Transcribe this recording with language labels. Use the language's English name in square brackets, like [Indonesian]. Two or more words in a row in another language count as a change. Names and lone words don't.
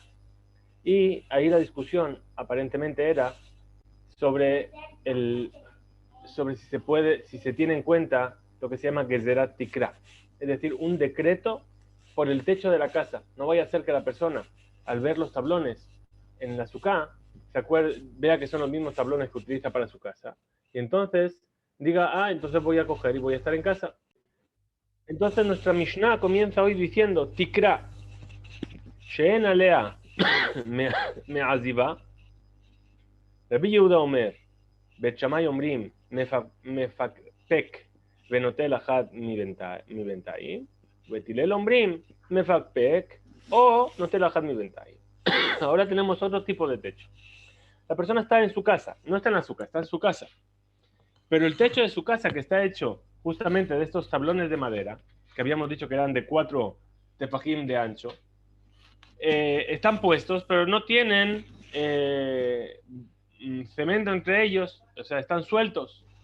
[Spanish] Y ahí la discusión aparentemente era sobre sobre si se tiene en cuenta lo que se llama [Hebrew] גזירת תקרה, [Spanish] es decir, un decreto por el techo de la casa. No vaya a ser que la persona, al ver los tablones en la suká, vea que son los mismos tablones que utiliza para su casa, y entonces diga, entonces voy a coger y voy a estar en casa. Entonces nuestra Mishnah comienza hoy diciendo, [Hebrew] תקרה שאין עליה מעזיבה רבי יהודה אומר, בית שמאי אומרים מפקפק ונוטל אחת מבינתיים, ובית הלל אומרים מפקפק o נוטל אחת מבינתיים. [Spanish] Ahora tenemos otro tipo de techo. La persona está en su casa, no está en la azúcar, está en su casa. Pero el techo de su casa, que está hecho justamente de estos tablones de madera, que habíamos dicho que eran de 4 tefajim de ancho, están puestos, pero no tienen cemento entre ellos, o sea, están sueltos.